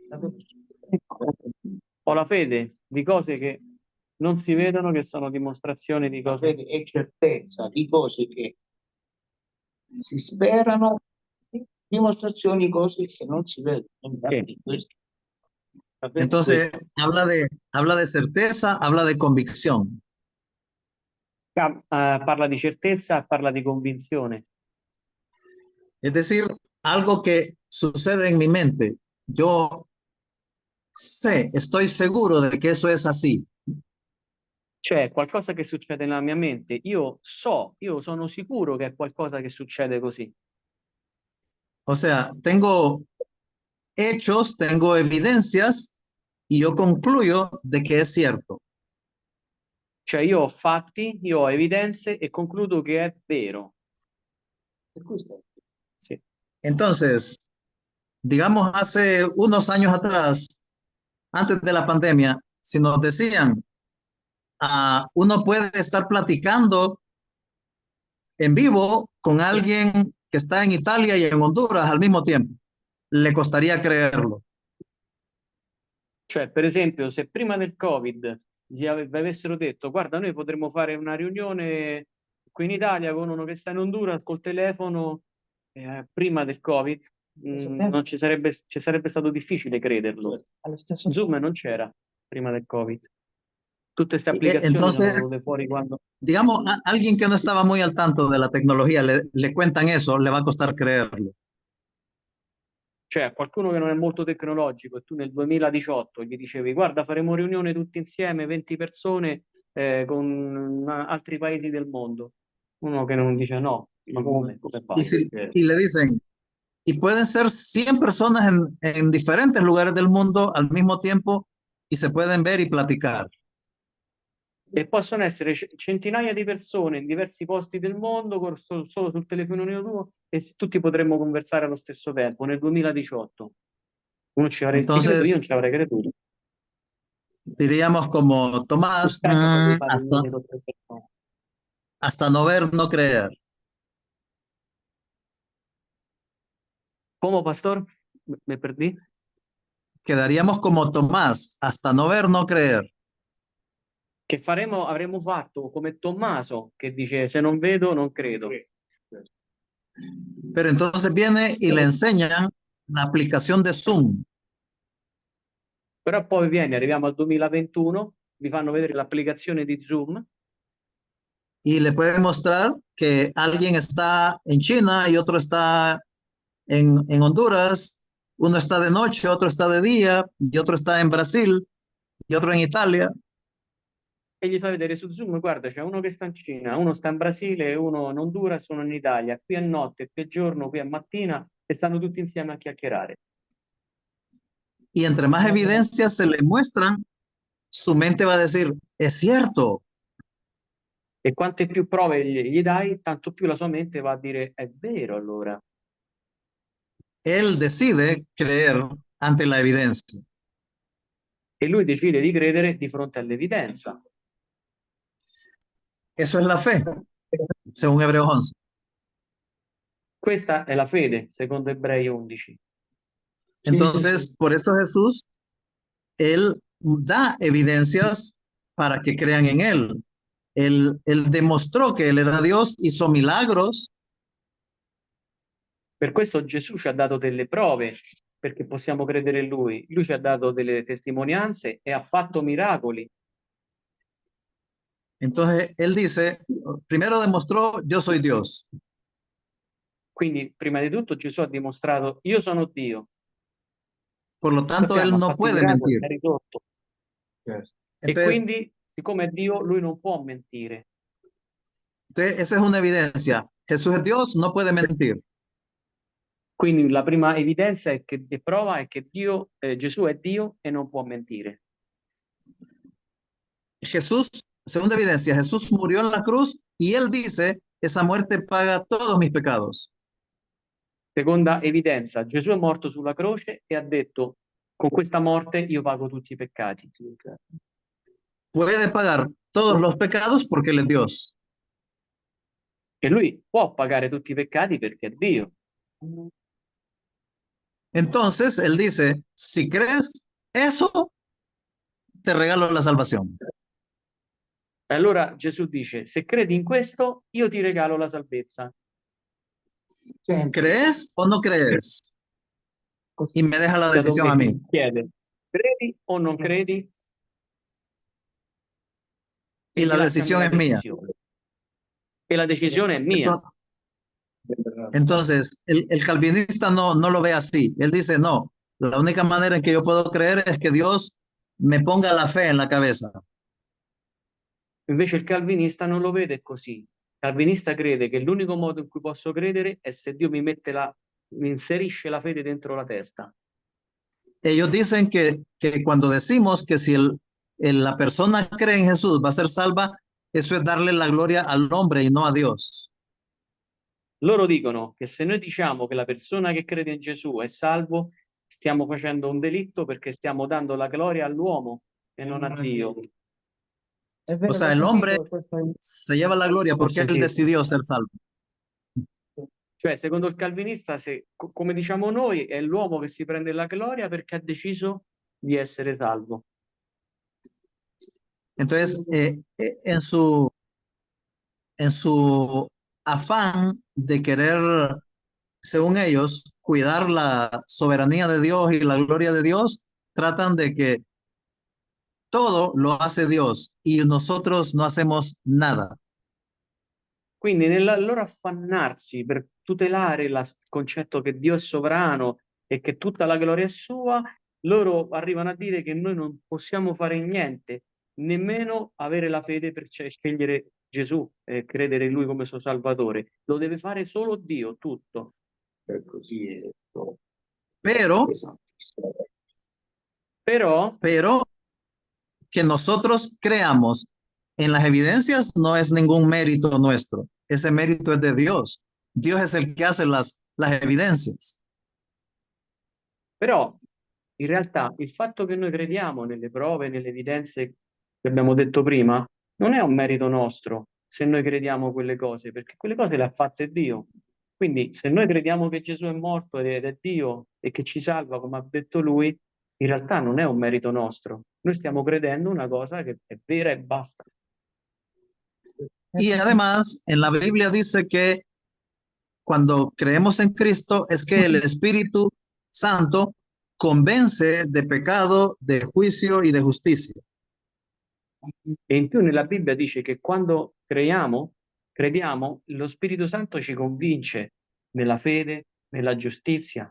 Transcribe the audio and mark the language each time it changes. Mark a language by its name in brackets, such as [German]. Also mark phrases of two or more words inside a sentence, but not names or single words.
[Italian] Ho la fede di cose che non si vedono, che sono dimostrazioni di La cose. fede è certezza di cose che si sperano, dimostrazioni di cose che non si vedono. Infatti, questo- la fede è [Spanish] Entonces, [Italian] questo. [Spanish] habla de certeza, habla de convicción. [Italian] Parla di certezza, parla di convinzione. [Spanish] Es decir, algo que sucede en mi mente. Yo sé, estoy seguro de que eso es así. [Italian] Cioè, qualcosa che succede nella mia mente. Io sono sicuro che è qualcosa che succede così. [Spanish] O sea, tengo hechos, tengo evidencias y yo concluyo de que es cierto. [Italian] Cioè, io ho fatti, io ho evidenze e concludo che è vero. E questo è Sì. [Spanish] Entonces, digamos, hace unos años atrás, antes de la pandemia, si nos decían, uno puede estar platicando en vivo con alguien que está en Italia y en Honduras al mismo tiempo, le costaría creerlo. [Italian] Cioè, per esempio, se prima del Covid avessero detto, guarda, noi potremmo fare una riunione qui in Italia con uno che sta in Honduras col telefono, prima del Covid, non ci sarebbe stato difficile crederlo. Allo stesso Zoom tempo. non c'era prima del Covid. Tutte queste applicazioni sono [Spanish] Entonces, [Italian] venute fuori quando. [Spanish] digamos, alguien que no estaba muy al tanto de la tecnología, le cuentan eso, le va a costar creerlo. [Italian] Cioè, qualcuno che non è molto tecnologico e tu nel 2018 gli dicevi, guarda, faremo riunione tutti insieme, 20 persone con altri paesi del mondo. Uno che non dice no, ma come fai? [Spanish] Y le dicen, y pueden ser 100 personas en diferentes lugares del mundo al mismo tiempo y se pueden ver y platicar. [Italian] E possono essere centinaia di persone in diversi posti del mondo solo sul telefonino tuo e tutti potremmo conversare allo stesso tempo nel 2018. Uno ci avresti creduto, io [Spanish] Entonces, [Italian] non ci avrei creduto. [Spanish] diríamos como [Italian] Tu [Spanish] Tomás, [Italian] tempo potevi fare riunioni con 3 persone. [Spanish] hasta no ver, no creer. [Italian] Come, pastor? [Spanish] Me perdí? Quedaríamos como Tomás, hasta no ver, no creer. [Italian] Che avremmo fatto come Tommaso che dice se non vedo non credo. [Spanish] Pero entonces viene y le enseñan la aplicación de Zoom. [Italian] Però poi arriviamo al 2021, vi fanno vedere l'applicazione di Zoom [Spanish] Y le pueden mostrar que alguien está en China y otro está en Honduras, uno está de noche, otro está de día, y otro está en Brasil, y otro en Italia. [Italian] e gli fa vedere su Zoom, guarda, c'è uno che sta in Cina, uno sta in Brasile, uno in Honduras, uno in Italia. Qui è notte, qui è giorno, qui è mattina e stanno tutti insieme a chiacchierare. [Spanish] Y entre más evidencias se le muestran, su mente va a decir, es cierto. [Italian] E quante più prove gli dai, tanto più la sua mente va a dire è vero allora. [Spanish] Él decide creer ante la evidencia. [Italian] E lui decide di credere di fronte all'evidenza. [Spanish] Eso es la fe, según Hebreos 11. [Italian] Questa è la fede, secondo Ebrei 11. [Spanish] Entonces, por eso Jesús, él da evidencias para que crean en él. Él demostró que él era Dios, hizo milagros. [Italian] Per questo Gesù ci ha dato delle prove perché possiamo credere in Lui. Lui ci ha dato delle testimonianze e ha fatto miracoli. [Spanish] Entonces, él dice, primero demostró, yo soy Dios. [Italian] Quindi, prima di tutto, Gesù ha dimostrato, io sono Dio. [Spanish] Por lo tanto, [Italian] Sappiamo, [Spanish] él [Italian] ha [Spanish] no [Italian] fatto i [Spanish] puede [Italian] miracoli, [Spanish] mentir. [Italian] ha risolto. E [Spanish] Entonces, [Italian] quindi, siccome è Dio, Lui non può mentire. [Spanish] esa es una evidencia. Jesús es Dios, no puede mentir. [Italian] Quindi la prima evidenza è che prova è che Dio, Gesù è Dio e non può mentire. [Spanish] Jesús, segunda evidencia, Jesús murió en la cruz y él dice, esa muerte paga todos mis pecados. [Italian] Seconda evidenza, Gesù è morto sulla croce e ha detto, con questa morte io pago tutti i peccati. [Spanish] Puede pagar todos los pecados porque él es Dios. [Italian] E Lui può pagare tutti i peccati perché è Dio. [Spanish] Entonces, él dice, si crees eso, te regalo la salvación. [Italian] E allora Gesù dice, se credi in questo, io ti regalo la salvezza. [Spanish] ¿Crees o no crees? Y me deja la [Italian] Da [Spanish] decisión a mí. [Italian] Domenico chiede, credi o non credi? [Spanish] Y [Italian] E gli [Spanish] la [Italian] lascia a me [Spanish] decisión [Italian] la [Spanish] es mía. [Italian] decisione. E la decisione è mia. [Spanish] Entonces, el calvinista no lo ve así. Él dice, no, la única manera en que yo puedo creer es que Dios me ponga la fe en la cabeza. [Italian] Invece il calvinista non lo vede così. Il calvinista crede che l'unico modo in cui posso credere è se Dio mi inserisce la fede dentro la testa. [Spanish] Ellos dicen que cuando decimos que si la persona cree en Jesús va a ser salva, eso es darle la gloria al hombre y no a Dios. [Italian] Loro dicono che se noi diciamo che la persona che crede in Gesù è salvo, stiamo facendo un delitto perché stiamo dando la gloria all'uomo e non a Dio. È [Spanish] O [Italian] vero, [Spanish] sea, [Italian] l'ho [Spanish] el hombre [Italian] sentito questo. [Spanish] se lleva la gloria porque él decidió ser salvo. [Italian] Cioè, secondo il calvinista, come diciamo noi, è l'uomo che si prende la gloria perché ha deciso di essere salvo. [Spanish] Entonces, en su afán de querer, según ellos, cuidar la soberanía de Dios y la gloria de Dios, tratan de que todo lo hace Dios y nosotros no hacemos nada. [Italian] Quindi nel loro affannarsi per tutelare il concetto che Dio è sovrano e che tutta la gloria è sua, loro arrivano a dire che noi non possiamo fare niente, nemmeno avere la fede per scegliere Gesù e credere in Lui come suo Salvatore. Lo deve fare solo Dio, tutto. [Spanish] Pero que nosotros creamos en las evidencias no es ningún mérito nuestro. Ese mérito es de Dios. Dios es el que hace las evidencias. [Italian] Però in realtà il fatto che noi crediamo nelle prove, nelle evidenze che abbiamo detto prima, non è un merito nostro se noi crediamo quelle cose, perché quelle cose le ha fatte Dio. Quindi se noi crediamo che Gesù è morto ed è Dio e che ci salva, come ha detto lui, in realtà non è un merito nostro. Noi stiamo credendo una cosa che è vera e basta. [Spanish] Y además, en la Biblia dice que cuando creemos en Cristo es que el Espíritu Santo convence de pecado, de juicio y de justicia. [Italian] E in più nella Bibbia dice che quando crediamo, lo Spirito Santo ci convince nella fede, nella giustizia